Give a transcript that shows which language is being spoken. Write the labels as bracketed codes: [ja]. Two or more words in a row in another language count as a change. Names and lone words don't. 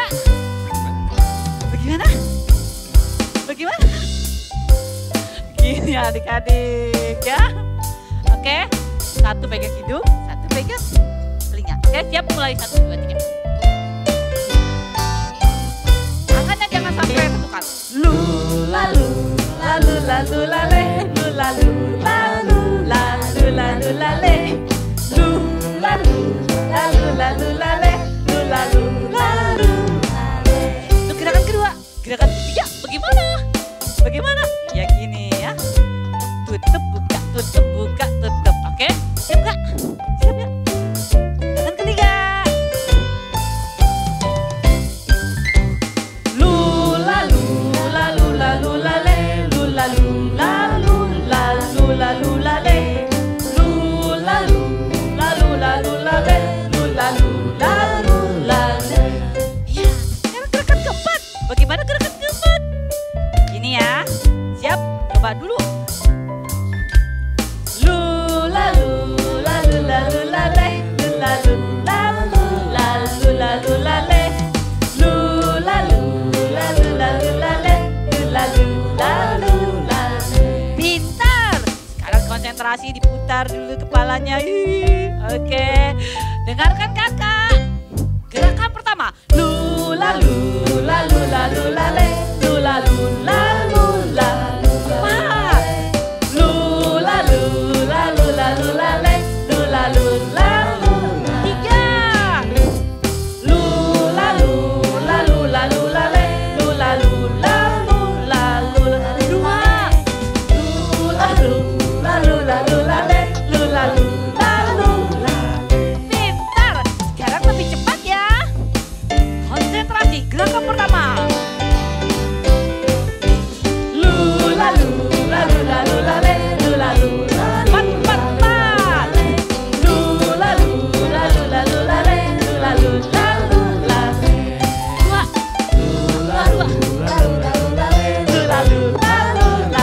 [id] Bagaimana? Bagaimana? Gini adik-adik ya. Oke, satu pegang hidung, satu pegang telinga. Oke, siap mulai 1, 2, 3. Tangannya jangan sampai tentukan. Lula lula lula lula le, lula lula lula lula lula le, lula lula lula lula le, lula lula lula le. Itu gerakan kedua. Gerakan ketiga bagaimana? Bagaimana? Ya gini ya. Tutup buka, tutup buka, tutup. Oke, siap Kak? Siap ya? Gerakan ketiga. Lula lula lula lula le, lula lula lula lula lula le, lula lula lula lula le, lula lula lula le. Ya, sekarang gerakan keempat. Bagaimana gerakan keempat? Gini ya. Siap? Coba dulu. Lula lula lula lula le, lula lula lula lula lula le, lula lula lula lula le, lula lula lula le. Pintar. Sekarang konsentrasi, diputar dulu kepalanya. Oke. Dengarkan kakak. Gerakan pertama. Lula lula lula lula le, lula lula lula lula. Lula lula lula lula le, lula lula lula. 3. Lula lula lula lula le, lula lula lula lula. 2. Lula lula lula lula le, lula lula lula. Pintar. Sekarang lebih cepat ya. Konsentrasi. Gerakan pertama. Lula lula lula lula le, lula lula. 4, 4, 4. Lula lula lula lula le, lula lula lula. 2. Lula lula lula lula le, lula lula lula.